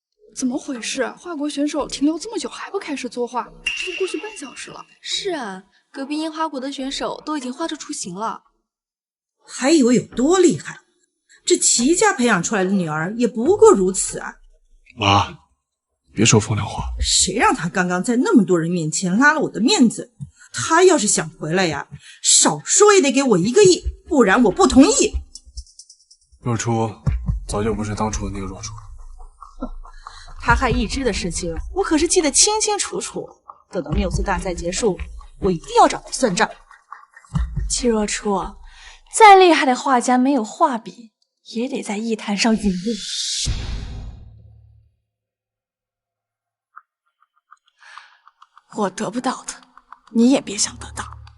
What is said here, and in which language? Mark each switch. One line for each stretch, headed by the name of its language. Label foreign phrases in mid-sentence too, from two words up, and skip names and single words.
Chinese: 怎么回事？华国选手停留这么久还不开始作画，这都过去半小时了。是啊，隔壁樱花国的选手都已经畫出雛形了。還以為有多厲害，這齊家培養出來的女兒也不過如此啊！媽，別說風涼話。誰讓他剛剛在那麼多人面前拉了我的面子？他要是想回來呀，少說也得給我1個億，不然我不同意。若初早就不是當初的那個若初了。他害一枝的事情，我可是記得清清楚楚。等到繆斯大賽結束，我一定要找他算賬。戚若初，再厲害的畫家沒有畫筆，也得在藝壇上隕落。我得不到的，你也別想得到。